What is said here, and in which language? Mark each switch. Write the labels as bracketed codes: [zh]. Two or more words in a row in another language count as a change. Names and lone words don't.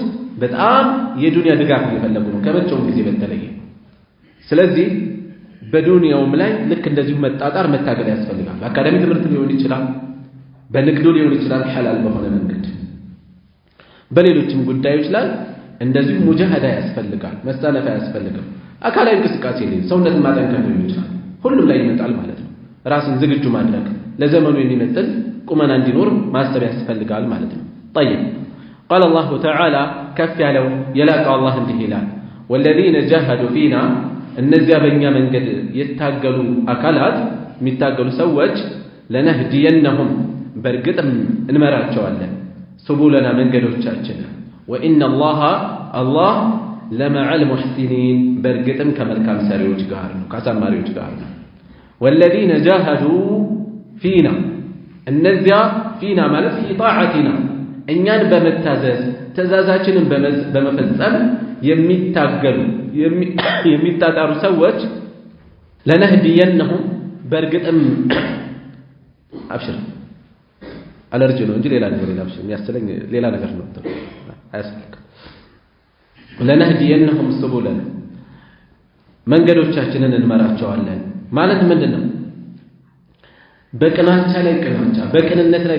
[am] በጣም የዱንያ ድጋፍ እየፈለጉ ነው ከመቼውም ጊዜ በተለየ ስለዚህ በዱንያውም ላይ ልክ እንደዚሁ መጣጣር መታገል ያስፈልጋል አካዳሚ ትምህርት ሊሆን ይችላል በንግዱ ሊሆን ይችላል ሐላል በሆነ መንገድ በሌሎችም ጉዳዮች ላይ እንደዚሁ ሙጃሃዳ ያስፈልጋል መስተነፍ ያስፈልጋል አካላዊ እንቅስቃሴ ላይ ሰውነትን ማጠንከር ሊሆን ይችላል ሁሉም ላይ ይመጣል ማለት ነው ራስን ዝግጁ ማድረግ ለዘመኑ የሚመጥን ቁመና እንዲኖር ማስተር ያስፈልጋል ማለት ነው [ar] طيب قال الله تعالى كف [am] ያለው የላቀው አላህ እንዲህ ይላል [ar] والذين جاهدوا فينا [am] እነዚያ በእኛ መንገድ የታገሉ አካላት የሚታገሉ ሰዎች ለነህዲየነሁም በርግጥም እንመራቸዋለን سبولنا መንገዶቻችን [ar] وان الله لمع المحسنين [am] በርግጥም ከመልካም ሰሪዎች ጋር ነው ከአሳማሪዎች ጋር ነው [ar] والذين جاهدوا فينا [am] እነዚያ فينا ማለት [ar] في طاعتنا [am] እኛን በመታዘዝ ትእዛዛችንን በመፈጸም የሚታገሉ የሚታጣሩ ሰዎች ለነህዲየነሁም በርግጥም አብሽር አለርጂ ነው እንጂ ሌላ ነገር የለም የሚያስለኝ ሌላ ነገር ነው አያስፈልግ [ar] لنهدينهم سبلنا [am] መንገዶቻችንን እንመራቸዋለን ማለት ምንድነው በቅናቻ ላይ ቅናቻ በቅንነት ላይ